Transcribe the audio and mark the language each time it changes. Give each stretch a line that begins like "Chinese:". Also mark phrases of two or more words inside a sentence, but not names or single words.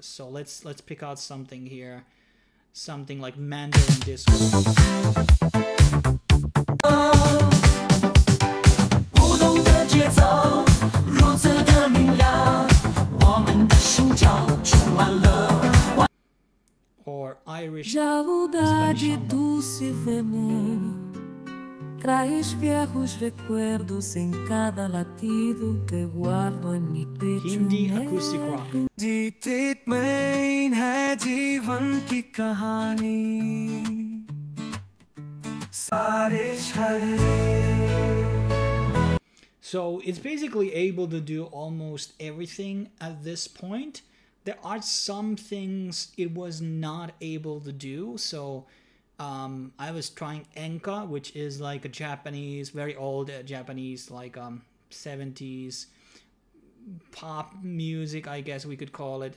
English: So let's pick out something here, something like Mandarin disco. Or Irish.
Spanish: Traz viejos recuerdos em cada latido que guardo em mi pecho.
English: Hindi acoustic rock.
Hindi: जीते में है जीवन की कहानी सारे छड़े.
English: So it's basically able to do almost everything at this point. There are some things it was not able to do. So I was trying Enka, which is like a Japanese, very old Japanese, like 70s pop music, I guess we could call it.